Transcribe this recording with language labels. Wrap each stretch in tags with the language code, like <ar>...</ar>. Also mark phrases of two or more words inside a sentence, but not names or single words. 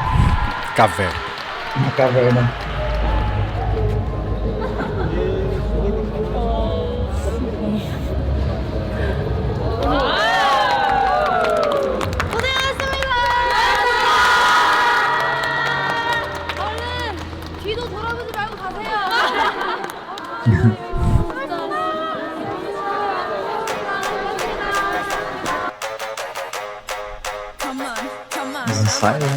<pt>Caverna. Uma caverna.</pt> <ko>뒤도 돌아보지 말고 가세요.</ko> <pt>Os ensaios, né?</pt>